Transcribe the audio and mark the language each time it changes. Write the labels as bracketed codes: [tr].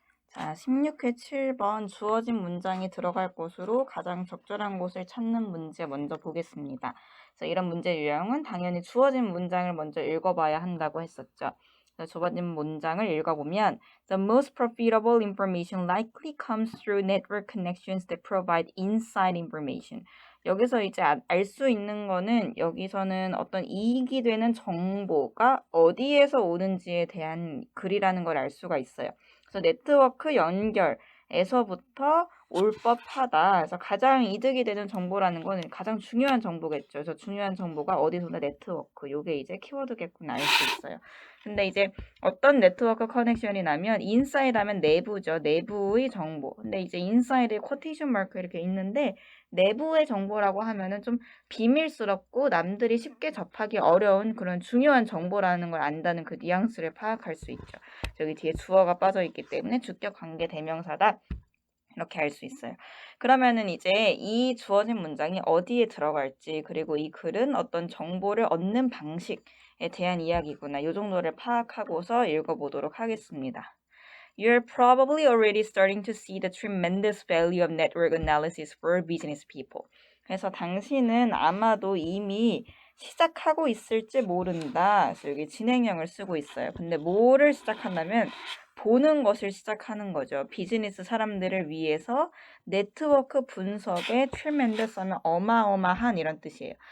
[ko] 자, 16회 7번 주어진 문장이 들어갈 곳으로 가장 적절한 곳을 찾는 문제 먼저 보겠습니다. 그래서 이런 문제 유형은 당연히 주어진 문장을 먼저 읽어봐야 한다고 했었죠. 그래서 주어진 문장을 읽어보면 [en] The most profitable information likely comes through network connections that provide inside information. [ko] 여기서 이제 알 수 있는 거는 여기서는 어떤 이익이 되는 정보가 어디에서 오는지에 대한 글이라는 걸 알 수가 있어요. 그래서 네트워크 연결에서부터 올 법하다. 그래서 가장 이득이 되는 정보라는 건 가장 중요한 정보겠죠. 그래서 중요한 정보가 어디서나 네트워크. 요게 이제 키워드겠구나 알 수 있어요. 근데 이제 어떤 네트워크 커넥션이 나면 인사이드 하면 내부죠. 내부의 정보. 근데 이제 인사이드에 쿼테이션 마크 이렇게 있는데 내부의 정보라고 하면은 좀 비밀스럽고 남들이 쉽게 접하기 어려운 그런 중요한 정보라는 걸 안다는 그 뉘앙스를 파악할 수 있죠. 여기 뒤에 주어가 빠져 있기 때문에 주격 관계 대명사다. 이렇게 알 수 있어요. 그러면은 이제 이 주어진 문장이 어디에 들어갈지 그리고 이 글은 어떤 정보를 얻는 방식에 대한 이야기구나. 이 정도를 파악하고서 읽어보도록 하겠습니다. [en] You're probably already starting to see the tremendous value of network analysis for business people. [ko] 그래서 당신은 아마도 이미 시작하고 있을지 모른다. 그래서 여기 진행형을 쓰고 있어요. 근데 뭐를 시작한다면 보는 것을 시작하는 거죠. 비즈니스 사람들을 위해서 네트워크 분석의 tremendous 하면 어마어마한 이런 뜻이에요.